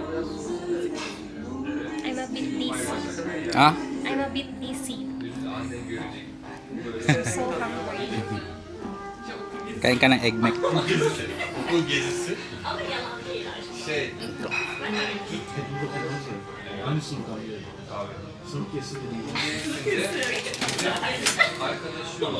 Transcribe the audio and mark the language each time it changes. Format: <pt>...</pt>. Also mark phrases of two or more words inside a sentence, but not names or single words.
<en>I'm a bit dizzy. Ah? I'm a bit dizzy. I'm so hungry.</en> <tl>Kain ka ng egg mac.</tl> <tr>Okul gezisi. Şey. Hani sınıf abi? Sınıf kesildi değil. Arkadaşı yok.</tr>